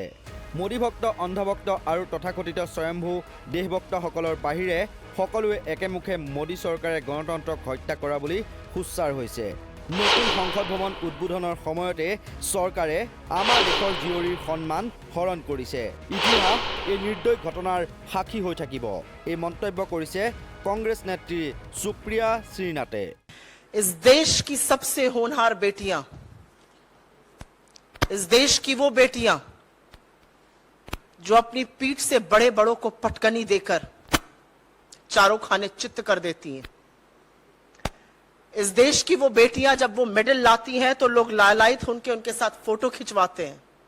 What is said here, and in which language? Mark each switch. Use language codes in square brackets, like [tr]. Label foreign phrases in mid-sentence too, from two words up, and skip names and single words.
[as] মোদীভক্ত, অন্ধভক্ত আৰু তথাকথিত স্বয়ম্ভূ দেশভক্তসকলৰ বাহিৰে সকলোৱে একেমুখে মোদী চৰকাৰে গণতন্ত্ৰক হত্যা কৰা বুলি সোচ্চাৰ হৈছে। নতুন সংসদ ভৱন উদ্বোধনৰ সময়তে চৰকাৰে আমাৰ দেশৰ জীয়ৰীৰ সন্মান হৰণ কৰিছে। ইতিহাস এই নিৰ্দয় ঘটনাৰ সাক্ষী হৈ থাকিব, এই মন্তব্য কৰিছে কংগ্ৰেছ নেত্ৰী সুপ্ৰিয়া শ্ৰীনাথে। [hi] इस देश की सबसे होनहार बेटियां, इस देश की वो बेटियां जो अपनी पीठ से बड़े बड़ों को पटकनी देकर चारों खाने चित्त कर देती हैं। इस देश की वो बेटियां जब वो मेडल लाती हैं तो लोग लालायित होकर उनके साथ फोटो खिंचवाते हैं।